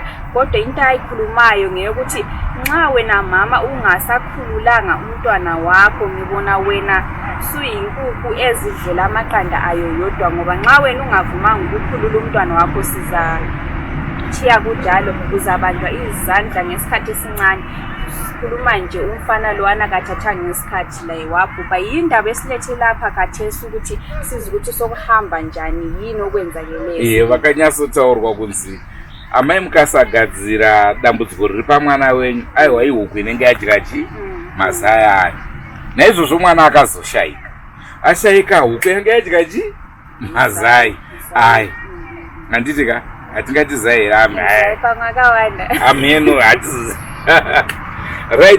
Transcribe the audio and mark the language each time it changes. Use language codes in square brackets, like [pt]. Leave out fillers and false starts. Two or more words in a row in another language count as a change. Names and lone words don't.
[nd] Kodwa into ayikhulumayo ngeyokuthi nxa wena mama ungasakhululanga umntwana wakho ngibona wena suyinkukhu ezidlela amaqanda ayo yodwa, ngoba nxa wena ungavumanga ukukhulula umntwana wakho sizachiya kunjalo uzabanjwa izandla ngesikhathi esincane. Sikhuluma nje umfana lowana kathathanga ngesikhathi la wabhubha. Yindaba esilethe lapha khathesi ukuthi sizi ukuthi sokuhamba njani yini okwenzakeleyo. [sn] Vakanyasotaurwa kunzi amai mukasagadzira dambudziko riri pamwana wenyu aiwa ihuku inenge yadya mazaya ayo. Naizvozvo mwana akazoshayika, ashayika huku yange yadya mazai ayo. Handiti ka hatingati zai here ameno hatizi right.